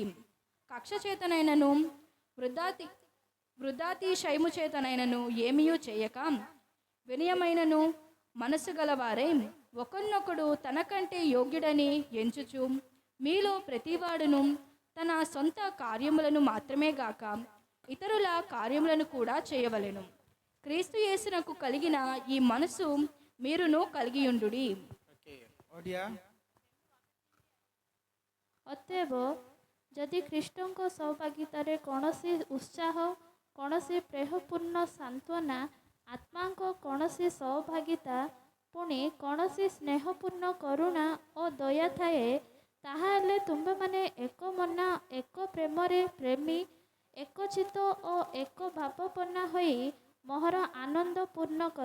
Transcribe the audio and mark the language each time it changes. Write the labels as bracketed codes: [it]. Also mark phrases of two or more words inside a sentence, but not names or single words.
[te] కక్ష చేతనైనను వృద్ధాతిశయము చేతనైనను ఏమీయూ చేయక వినయమైనను మనసు గలవారై ఒకరినొకడు తనకంటే యోగ్యుడని ఎంచుచు మీలో ప్రతివాడును తన సొంత కార్యములను మాత్రమే గాక ఇతరుల కార్యములను కూడా చేయవలెను. క్రీస్తు యేసునకు కలిగిన ఈ మనసు మీరును కలిగియుండుడి. [or] ଅତଏବ ଯଦି ଖ୍ରୀଷ୍ଟଙ୍କ ସହଭାଗିତାରେ କୌଣସି ଉତ୍ସାହ, କୌଣସି ପ୍ରେମପୂର୍ଣ୍ଣ ସାନ୍ତ୍ୱନା, ଆତ୍ମାଙ୍କ କୌଣସି ସହଭାଗିତା, ପୁଣି କୌଣସି ସ୍ନେହପୂର୍ଣ୍ଣ କରୁଣା ଓ ଦୟା ଥାଏ, ତାହାହେଲେ ତୁମ୍ଭେମାନେ ଏକ ମନ, ଏକ ପ୍ରେମରେ ପ୍ରେମୀ, ଏକଚିତ୍ତ ଓ ଏକ ଭାବପନ୍ନ ହୋଇ ମୋହର ଆନନ୍ଦ ପୂର୍ଣ୍ଣ କର।